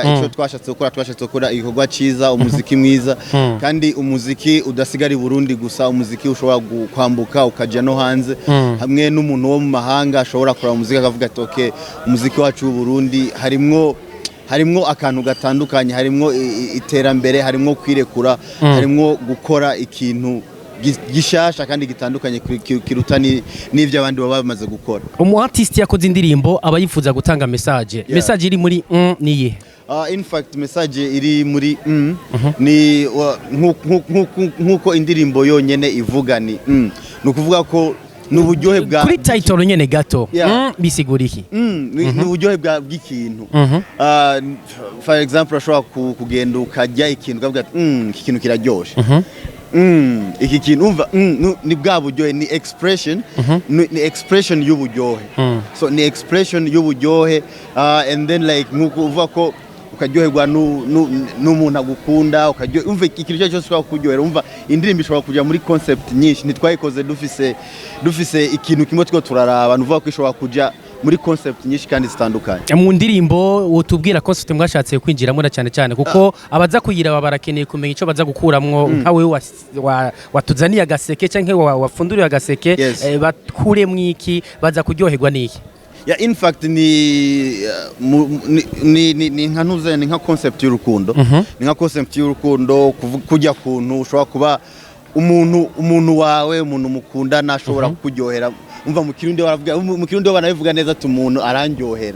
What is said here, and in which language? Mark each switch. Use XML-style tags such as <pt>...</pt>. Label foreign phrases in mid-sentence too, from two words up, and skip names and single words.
<rn>Icyo twashatse gukora igikorwa ciza umuziki mwiza kandi umuziki udasigara i Burundi gusa umuziki ushobora kwambuka ukaja no hanze hamwe n'umuntu wo mu mahanga ashobora kora umuziki akavuga ati okay umuziki wacu w'u Burundi harimwo akantu gatandukanye harimwo iterambere harimwo kwirekura harimwo gukora ikintu gishasha kandi gitandukanye kiruta n'ivyo abandi baba bamaze gukora. Umu artist yakoze indirimbo aba yifuza gutanga message iri muri niye?</rn> <en>In fact</en> <rn>message iri muri ni nkuko indirimbo yonyene ivuga ni nukuvuga ko nuburyohe bwa kuri title nyene gato bisigura iki? Nuburyohe bw'ikintu.</rn> <en>For example</en> <rn>ashobora kugenda ukajya ikintu ukavuga iki kintu kiraryoshe. Iki kintu umva ni bwa buryohe ni expression y'uburyohe. So ni expression y'uburyohe</rn> <en>and then like</en> <rn>nkuko uvuga ko ukaryoherwa n'umuntu agukunda umva ikintu cyose ushobora kuryohera umva indirimbo ishobora kujya muri concept nyinshi ntitwayikoze dufise ikintu kimwe two turaraba nuvuga ko ishobora kujya muri concept nyinshi kandi zitandukanye. Mu ndirimbo utubwira concept mwashatse kwinjiramo na cyane kuko abaza kuyiraba barakeneye kumenya ico baza gukuramwo nkawe watuzaniye agaseke canke wafunduriye agaseke bakuremwo iki baza kuryoherwa niki? Yeah,</rn> <en>in fact</en> <rn>ni nkanuze ni nka concept y'urukundo. Ni nka concept y'urukundo kujya kuntu ushobora kuba umuntu wawe umuntu mukundana ashobora kuryohera umva mu Kirundi banabivuga neza ati umuntu arandyohera.</rn>